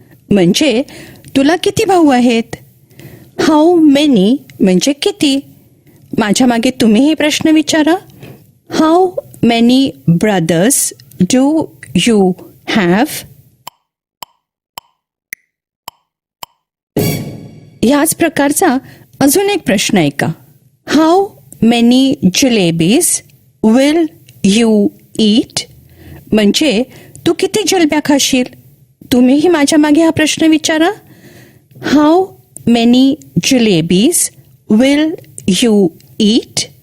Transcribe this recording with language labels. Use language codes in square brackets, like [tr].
[mr] म्हणजे तुला किती भाऊ आहेत? [en] how many [mr] म्हणजे किती. माझ्या मागे तुम्हीही प्रश्न विचारा. [en] How many brothers do you have? [mr] ह्याच प्रकारचा अजून एक प्रश्न ऐका. [en] How many jalebis will you eat? [mr] म्हणजे तू किती जिलब्या खाशील? तुम्हीही माझ्या मागे हा प्रश्न विचारा. [en] How many jalebis will you eat?